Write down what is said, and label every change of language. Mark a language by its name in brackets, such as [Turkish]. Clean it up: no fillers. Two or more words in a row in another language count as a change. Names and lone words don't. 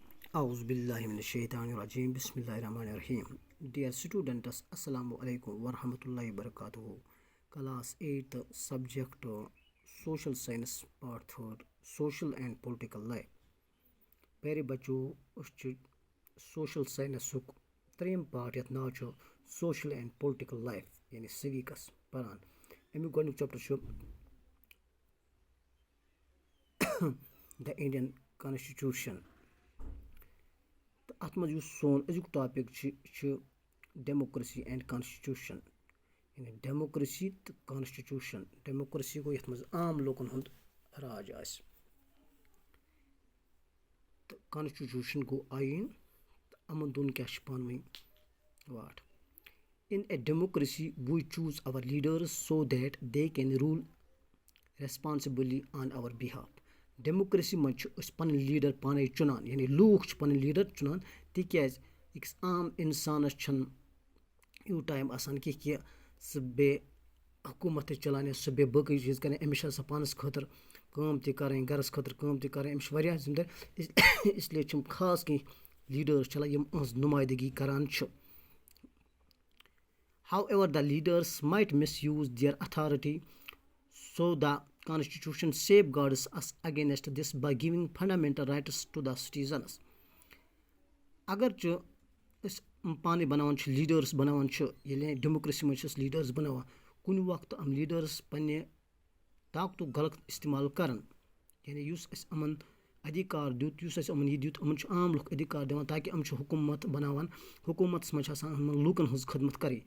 [Arabic] أعوذ بالله من الشيطان الرجيم. بسم الله الرحمن الرحيم. [English] Dear students, [Arabic] السلام عليكم ورحمة الله وبركاته. [English] Class 8, subject Social Science, Part 3, Social and Political Life. [Kashmiri] Peri bacho usch Social Science suk trim part yat naw chu Social and Political Life, yani civics paran. اَمی گوٚنُو chapter چھُ the Indian Constitution. اتھ منٛز یُس سون أزیُک ٹاپِک چھُ [English] democracy and constitution [Kashmiri] یعنی ڈیموکریسی تہٕ کانسٹِچوٗشن. ڈیموکریسی گوٚو یَتھ منٛز عام لوٗکن ہُنٛد راج آسہِ تہٕ کانسٹِچوٗشن گوٚو آیٖن تہٕ یِمن دۄن کیاہ چھِ پانہٕ ؤنۍ واٹھ. [English] in a democracy we choose our leaders so that they can rule responsibly on our behalf. [Kashmiri] ڈیموکریسی منٛز چھِ أسۍ پَنٕنۍ لیٖڈر پانے چُنان یعنی لوٗکھ چھِ پَنٕنۍ لیٖڈر چُنان تِکیازِ أکِس عام اِنسانَس چھُنہٕ یوٗت ٹایم آسان کینٛہہ کہِ سُہ بیٚیہِ حکوٗمت تہِ چلاونہِ سُہ بیٚیہِ باقٕے چیٖز کَرِ أمِس چھِ آسان پانَس خٲطرٕ کٲم تہِ کَرٕنۍ گَرَس خٲطرٕ کٲم تہِ کَرٕنۍ أمِس چھِ واریاہ ذِمہٕ دٲری اِسلیے چھِ یِم خاص کینٛہہ لیٖڈٲرٕس چلان یِم یِہٕنٛز نُمٲیدگی کَران چھِ. [English] however the leaders might misuse their authority so the Constitution safeguards us against this by giving fundamental rights to the citizens. [Kashmiri] اگر چھُ أسۍ پانَے بَناوان چھِ لیٖڈٲرٕس بَناوان چھِ ییٚلہِ ڈیموکریسی منٛز چھِ أسۍ لیٖڈٲرٕس بَناوان کُنہِ وقتہٕ یِم لیٖڈٲرٕس پنٛنہِ طاقتُک غلط اِستعمال کَران یعنی یُس اَسہِ یِمَن أدھیکار دیُت یُس اَسہِ یِمَن یہِ دیُت یِمَن چھُ عام لُکھ أدھیکار دِوان تاکہِ یِم چھِ حکوٗمت بَناوان حکوٗمتَس منٛز چھِ آسان یِمَن لوٗکَن ہٕنٛز خدمت کَرٕنۍ.